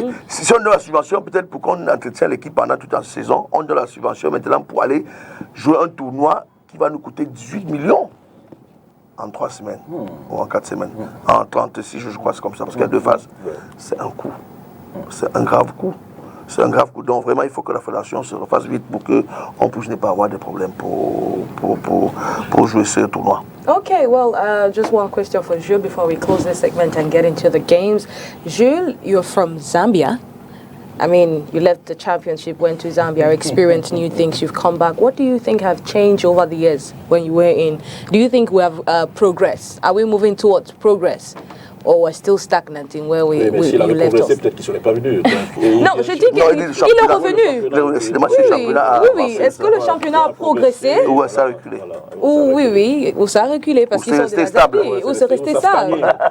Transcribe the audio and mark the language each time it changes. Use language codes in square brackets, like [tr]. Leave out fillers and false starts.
[fr] Si on donne la subvention, peut-être pour qu'on entretienne l'équipe pendant toute la saison, on donne la subvention maintenant pour aller jouer un tournoi qui va nous coûter 18 millions en 3 semaines, ou en 4 semaines, en 36 jours, je crois, c'est comme ça, parce qu'il y a 2 phases. C'est un coût. C'est un grave coût. C'est un grave coup. Donc vraiment, il faut que la fédération se refasse vite pour qu'on puisse ne pas avoir de problèmes pour jouer ce tournoi. [en] Okay, well, just one question for Jules before we close this segment and get into the games. Jules, you're from Zambia. I mean, you left the championship, went to Zambia, experienced new things, you've come back. What do you think have changed over the years when you were in? Do you think we have progress? Are we moving towards progress? Or we're still stagnant in where we left off? [fr] Peut-être qu'il ne serait pas venu. Non, je dis qu'il est revenu. Oui. Est-ce que le championnat a progressé? Ou ça a reculé? Oui, ou ça a reculé parce qu'ils sont restés stables. Ou c'est resté stable.